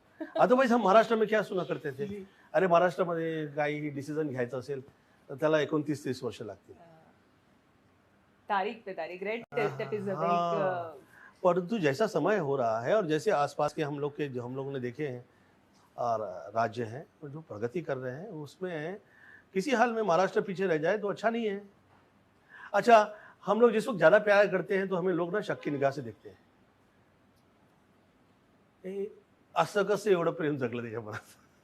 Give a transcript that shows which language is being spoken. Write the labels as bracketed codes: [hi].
[hi] Otherwise हम महाराष्ट्र में क्या सुना करते थे, [mr] अरे महाराष्ट्रामध्ये काही डिसिजन घ्यायचं असेल तर त्याला 29-30 वर्ष लागतील, [hi] तारीख पे तारीख, रेड टेप इज परंतु जैसा समय हो रहा है और जैसे आसपास के हम लोगों ने देखे हैं और राज्य हैं जो प्रगति कर रहे हैं, उसमें किसी हाल में महाराष्ट्र पीछे रह जाए तो अच्छा नहीं है। अच्छा, हम लोग जिस वक्त ज़्यादा प्यार करते हैं तो हमें लोग ना शक की निगाह से देखते हैं. [mr] असं कसं एवढं प्रेम जगलं त्याच्या मनात.